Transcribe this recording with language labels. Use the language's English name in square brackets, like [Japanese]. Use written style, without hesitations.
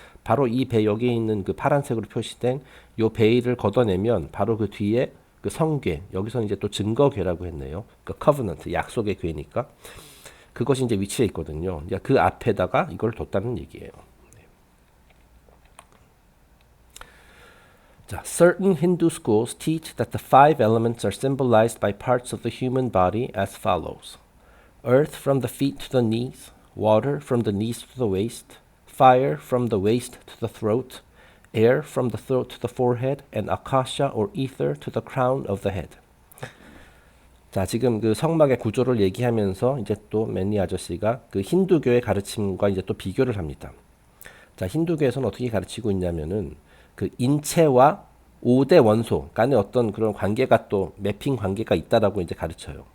[Korean] 바로 이 배 여기에 있는 그 파란색으로 표시된 요 베일을 걷어내면 바로 그 뒤에 그 성궤, 여기서는 이제 또 증거궤라고 했네요. 그 Covenant, 약속의 궤니까 그것이 이제 위치해 있거든요. 그 앞에다가 이걸 뒀다는 얘기예요. [English] 자, certain Hindu schools teach that the five elements are symbolized by parts of the human body as follows: earth from the feet to the knees, water from the knees to the waist, fire from the waist to the throat, air from the throat to the forehead, and akasha or ether to the crown of the head. [Korean] 자, 지금 그 성막의 구조를 얘기하면서 이제 또 맨니 아저씨가 그 힌두교의 가르침과 이제 또 비교를 합니다. 자, 힌두교에서는 어떻게 가르치고 있냐면은 그 인체와 5대 원소 간의 어떤 그런 관계가 또 매핑 관계가 있다라고 이제 가르쳐요.